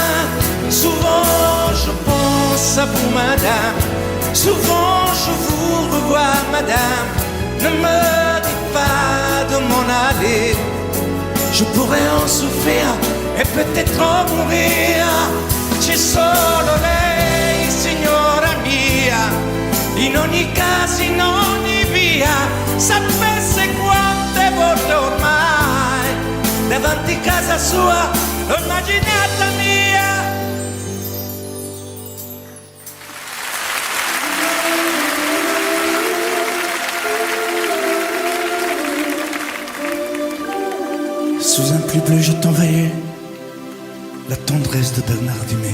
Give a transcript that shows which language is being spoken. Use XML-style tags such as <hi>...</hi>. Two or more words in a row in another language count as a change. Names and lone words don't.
<fr>Souvent je pense à vous, madame. Souvent je vous revois, madame. Ne me dites pas je pourrais en souffrir e peut-être en mourir.</fr> <it>C'è solo lei, signora mia, in ogni caso, in ogni via. Sapesse quante volte ormai davanti casa sua l'ho immaginata mia.</it> <fr>Sous un pli bleu, je t'envoyais la tendresse de Bernard Dumay.</fr>